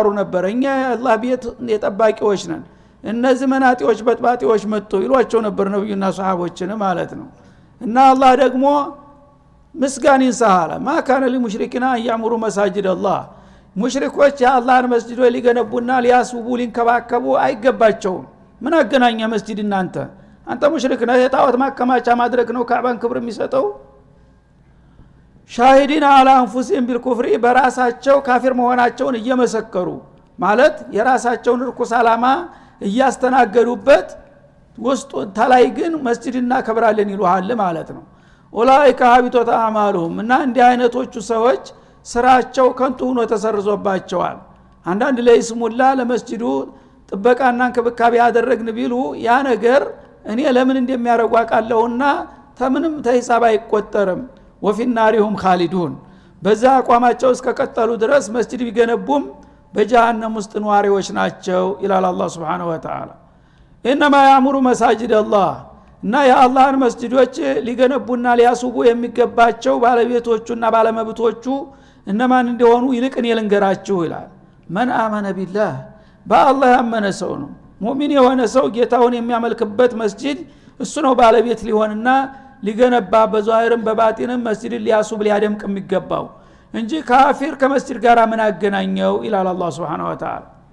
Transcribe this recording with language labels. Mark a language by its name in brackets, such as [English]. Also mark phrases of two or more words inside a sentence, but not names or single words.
[Amharic] ነበር እኛ የአላህ ቤት የጠባቂዎች ነን እነዚህ መናጢዎች በጥባጢዎች መጥቶ ይሏቸው ነበር ነብዩና ሱሐቦችን ማለት ነው እና አላህ ደግሞ ምስጋን ይንሳሃለ [Arabic] ما كان للمشركين يعمروا مساجد الله [Amharic] ሙሽሪኮች የአላህን መስጂድ ሊገነቡና ሊያስውቡ ሊንከባከቡ አይገባቸውም ምን አገናኛ መስጂድ አንተ ሙሽሪክ ነህ የጣዖት ማከማቻ ማድረግ ነው ካዕባን ክብር የሚሰጠው [Arabic] شاهدين على أنفسهم بالكفر [Amharic] በራሳቸው ካፊር መሆናቸውን እየመሰከሩ ማለት የራሳቸውን ርኩስ አላማ እያስተናገዱበት ውስጥ ተላይ ግን መስጂድና ከብራለን ይሉሃል ማለት ነው [Arabic] أولئك حبطت أعمالهم [Amharic] እና እንዲህ አይነቶቹ ሰዎች ስራቸው ከንቱ ሆኖ ተሰርዞባቸዋል አንዳንድ ለይስሙላ ለመስጂዱ ጥበቃና እንክብካቤ ያደረግን ቢሉ ያ ነገር እኔ ለምን እንደሚያረጉ አቃለሁና ተምንም ተሂሳብ አይቆጠርም [Arabic] وفي النار هم خالدون [Amharic] በዛ አቋማቸው እስከቀጠሉ ድረስ መስጂድ ቢገነቡም በጀሃነም ውስጥ ነዋሪዎች ናቸው ይላል አላህ [Arabic] سبحانه وتعالى [Amharic] انما [Arabic] يعمر مساجد الله [Amharic] እና የአላህን መስጂዶች ሊገነቡና ሊያስውቡ የሚገባቸው ባለቤቶቹና ባለመብቶቹ እነማን እንደሆኑ ይልቅን የልንገራችሁ ይላል [Arabic] من آمن بالله [Amharic] በአላህ ያመነ ሰው ነው ሙእሚን የሆነ ሰው ጌታውን የሚያመልክበት መስጂድ እሱ ነው ባለቤት ሊሆንና ሊገነባ በዛሂርም በባጢንም መስጂድ ሊያስውብ ሊያደምቅ የሚገባው እንጂ ካፊር ከመስጂድ ጋር ምን አገናኘው ይላል አላህ [Arabic] سبحانه وتعالى